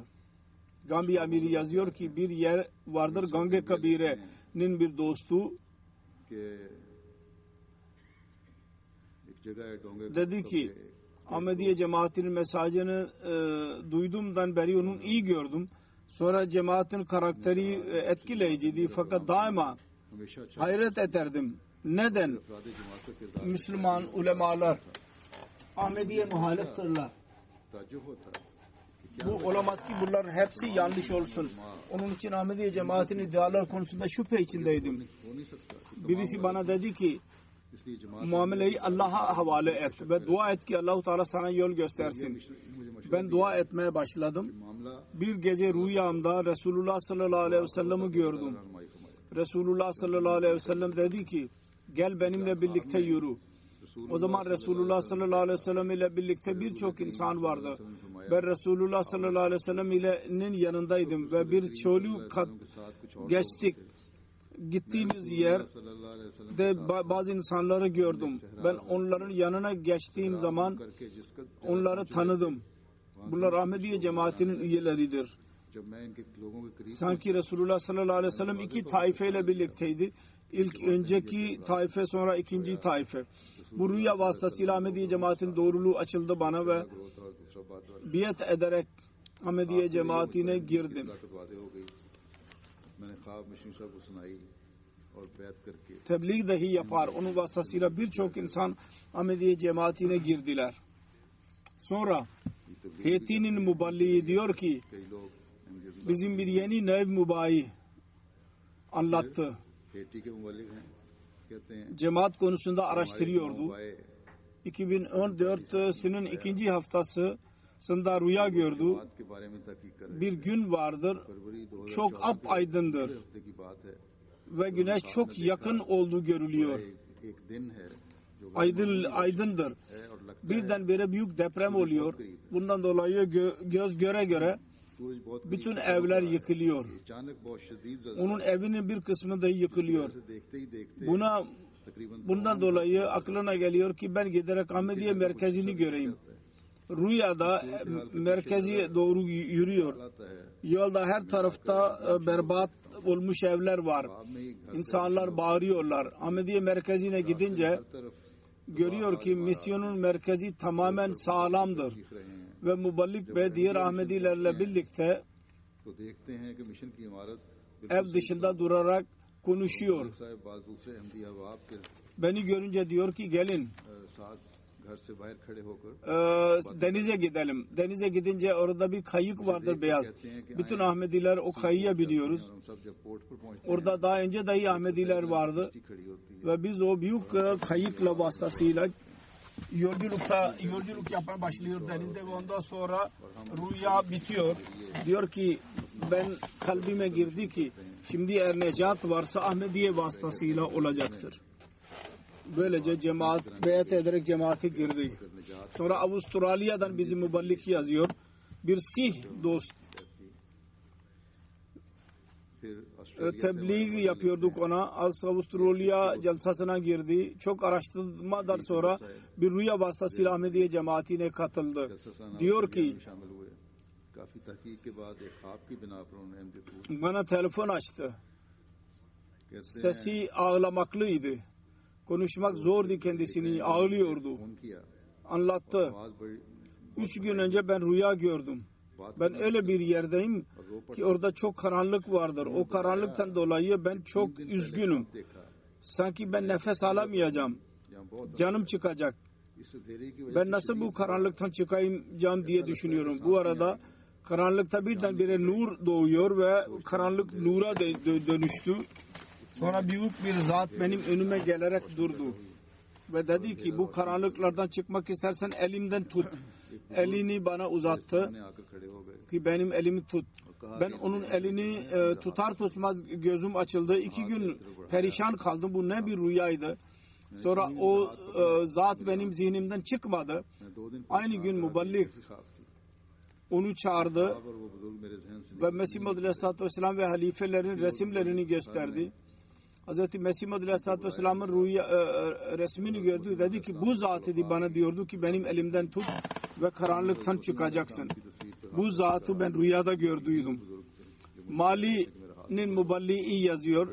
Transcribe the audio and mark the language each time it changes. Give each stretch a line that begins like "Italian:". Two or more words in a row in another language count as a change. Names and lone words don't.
Turkish: Gambiya Amiri yazıyor ki bir yer vardır Gange Kabire'nin bir dostu dedi ki Ahmediye cemaatinin mesajını duyduğumdan beri onun iyi gördüm. Sonra cemaatin karakteri etkileyiciydi fakat daima
Urdu: ہمیشہ اچھا
Turkish: hayret ederdim. Neden
Urdu: افراد جماعت کا کردار
Turkish: Müslüman ulemalar Ahmediye muhaliftirler?
Urdu: تعجب ہوتا ہے
Turkish: Bu olamaz ki bunlar hepsi yanlış olsun. Onun için Ahmediye cemaatinin iddialar konusunda şüphe içindeydim.
Urdu: ہو نہیں سکتا.
Turkish: Birisi bana dedi ki
Urdu: اس لیے جماعت
Turkish: muameleyi Allah'a havale et ve dua et ki
Arabic: الله تعالى
Turkish: sana yol göstersin.
Urdu: مجھے مشورہ
Turkish: Ben dua etmeye başladım.
Urdu: मामला
Turkish: Bir gece rüyamda Resulullah
Arabic: صلى الله عليه وسلم'i
Turkish: gördüm.
Urdu: رہنمائی فرمائی.
Turkish: Resulullah
Arabic: صلى الله عليه وسلم
Turkish: dedi ki gel benimle birlikte yürü. O zaman Resulullah
Arabic: صلى الله عليه وسلم
Turkish: ile birlikte birçok insan vardı. Ben Resulullah
Arabic: صلى الله عليه وسلم'in
Turkish: yanındaydım ve bir çölü kat geçtik. Gittiğimiz yerde
Arabic: صلى الله عليه وسلم
Turkish: bazı insanları gördüm. Ben onların yanına geçtiğim zaman
Urdu: کرکے جس کا
Turkish: onları tanıdım. Bunlar Ahmediye cemaatinin üyeleridir.
Urdu: جب میں ان کے لوگوں کے قریب
Turkish: Sanki Resulullah
Arabic: صلى الله عليه وسلم
Turkish: iki taifeyle birlikteydi. İlk önceki taife sonra ikinci taife. Bu rüya vasıtasıyla Ahmediye cemaatinin doğruluğu açıldı bana ve
Urdu: اور دوسرا بات اور
Turkish: biat ederek Ahmediye cemaatine girdim.
Urdu: طاقت وعدے ہو گئی. میں نے خواب مشن صاحب کو سنائی اور بیعت کر کے
Turkish: Tebliğ dahi yapar. Onun vasıtasıyla birçok insan Ahmediye cemaatine girdiler. Sonra Heyeti'nin muballiği diyor ki
Urdu: کئی لوگ ان کے
Turkish: bizim bir yeni nev mübayi anlattı.
Urdu: ہیٹی کے مبلغ ہیں، کہتے ہیں
Turkish: Cemaat konusunda araştırıyordu.
Urdu: मुबाए
Turkish: 2014'sinin ikinci haftasında rüya gördü.
Urdu: بات کے بارے میں تحقیق کر رہے
Turkish: Bir gün vardır.
Urdu: फरवरी 2014
Turkish: Çok apaydındır
Urdu: ہفتے کی بات ہے.
Turkish: ve güneş çok yakın olduğu görülüyor.
Urdu: ایک دن ہے جو
Turkish: Aydındır.
Urdu: ہے اور لگتا ہے
Turkish: Birdenbire büyük deprem oluyor. Bundan dolayı göz göre göre
Urdu: سورج بہت
Turkish: bütün evler yıkılıyor.
Urdu: اچانک بہت شدید جلد
Turkish: Onun evinin bir kısmı da yıkılıyor.
Urdu: سے دیکھتے ہی دیکھتے تقریباً
Turkish: Bundan dolayı aklına geliyor ki ben giderek Ahmediye merkezini göreyim. Rüyada merkezi doğru yürüyor.
Urdu: آتا ہے
Turkish: Yolda her tarafta berbat olmuş evler var.
Urdu: بعد میں ہی گھر
Turkish: İnsanlar bağırıyorlar. Ahmediye merkezine gidince
Urdu: ہر طرف
Turkish: görüyor ki misyonun merkezi tamamen sağlamdır.
Urdu: دکھ رہے ہیں
Turkish: Ve Muballik ve diğer Ahmedilerle birlikte
Urdu: تو دیکھتے ہیں کہ مشن کی عمارت
Turkish: ev dışında durarak konuşuyor.
Urdu: صاحب بعض دوسرے احمدی احباب کے
Turkish: Beni görünce diyor ki gelin
Urdu: ساتھ گھر سے باہر کھڑے ہو کر
Turkish: denize gidelim. Denize gidince orada bir kayık vardır beyaz. Bütün Ahmediler o kayığa biniyoruz.
Urdu: ہم سب جب پورٹ پر پہنچتے
Turkish: Orada daha önce dahi Ahmediler vardı.
Urdu: ہیں کھڑی ہوتی ہے
Turkish: Ve biz o büyük kayıkla vasıtasıyla yolculuk yapmaya başlıyor denizde ve ondan sonra rüya bitiyor. Diyor ki ben kalbime girdi ki şimdi eğer necat varsa Ahmediye vasıtasıyla olacaktır. Böylece cemaat beyat ederek cemaate girdi. Sonra Avustralya'dan bizi muballik yazıyor. Bir Sih dost
Urdu: پھر آسٹریلیا
Turkish: tebliğ yapıyorduk ona. Avustralya celsasına girdi. Çok araştırmadan sonra bir rüya vasıtasıyla Ahmediye cemaatine katıldı.
Urdu: जलसा
Turkish: Diyor ki
Urdu: شامل ہوئے کافی تحقیق کے بعد ایک خواب کی بنا پر انہوں نے احمدی کو
Turkish: bana telefon açtı.
Urdu: کہتے ہیں
Turkish: Sesi ağlamaklıydı. Konuşmak zordu kendisini. Ağlıyordu.
Urdu: فون کیا
Turkish: Anlattı.
Urdu: آواز بڑی
Turkish: 3 gün önce ben rüya gördüm. Ben öyle bir yerdeyim ki orada çok karanlık vardır. O karanlıktan dolayı ben çok üzgünüm.
Urdu: देखा
Turkish: Sanki ben nefes alamayacağım.
Urdu: یہاں بہت
Turkish: Canım çıkacak.
Urdu: اس سے دیری کی وجہ
Turkish: Ben nasıl bu karanlıktan çıkacağım diye düşünüyorum. Bu arada karanlıkta birdenbire nur doğuyor ve karanlık nura dönüştü. Sonra büyük bir zat benim önüme gelerek durdu. Ve dedi ki bu karanlıklardan çıkmak istersen elimden tut. Elini bana uzattı
Urdu: سامنے آ کر کھڑے ہو گئے
Turkish: ki benim elimi tut. Ben onun elini tutar tutmaz gözüm açıldı. 2 gün perişan kaldım. Bu ne bir rüyaydı. Sonra o zat benim zihnimden çıkmadı.
Urdu: میں 2 دن
Turkish: Aynı gün muballik
Urdu: خواب تھی
Turkish: onu çağırdı
Urdu: اور وہ بزرگ میرے ذہن سے
Turkish: ve Mesih Maud
Arabic: عليه الصلاة والسلام
Turkish: ve halifelerin resimlerini gösterdi. Hz. Mesih Maud
Arabic: عليه الصلاة والسلام
Turkish: resmini gördü. Dedi ki bu zat idi bana diyordu ki benim elimden tut ve karanlıktan çıkacaksın. Bu zatı ben rüyada gördüydüm. Mali'nin muballiği yazıyor.